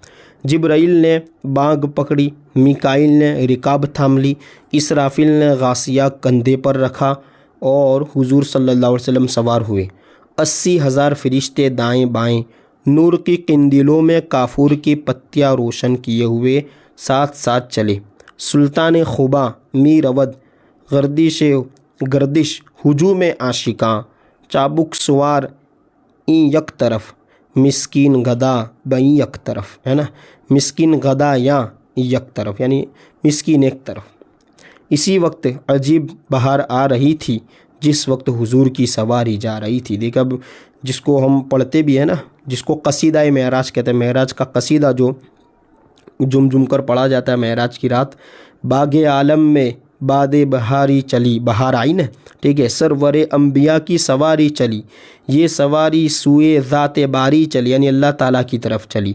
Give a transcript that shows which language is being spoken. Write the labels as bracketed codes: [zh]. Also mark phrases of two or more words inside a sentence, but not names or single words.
[ur] جبرائیل نے بانگ پکڑی، میکائیل نے رکاب تھام لی، اسرافیل نے غاسیہ کندھے پر رکھا اور حضور [ar] صلی اللہ علیہ وسلم [ur] سوار ہوئے۔ 80,000 فرشتے دائیں بائیں نور کی قندیلوں میں کافور کی پتیاں روشن کیے ہوئے ساتھ ساتھ چلے۔ [fa] سلطان خوبا می رود گردش ہجوم عاشقاں، چابک سوار این یک طرف، مسکین گدا بیں یک طرف، [ur] ہے نا، [fa] مسکین گدا یا یک طرف [ur] یعنی مسکین ایک طرف۔ اسی وقت عجیب بہار آ رہی تھی جس وقت حضور کی سواری جا رہی تھی۔ دیکھ اب جس کو ہم پڑھتے بھی ہیں نا، جس کو قصیدہ معراج کہتے ہیں، معراج کا قصیدہ جو جم کر پڑھا جاتا ہے معراج کی رات، باغ عالم میں باد بہاری چلی، بہار آئی نا، ٹھیک ہے، سرور انبیاء کی سواری چلی، یہ سواری سوئے ذات باری چلی یعنی اللہ تعالیٰ کی طرف چلی۔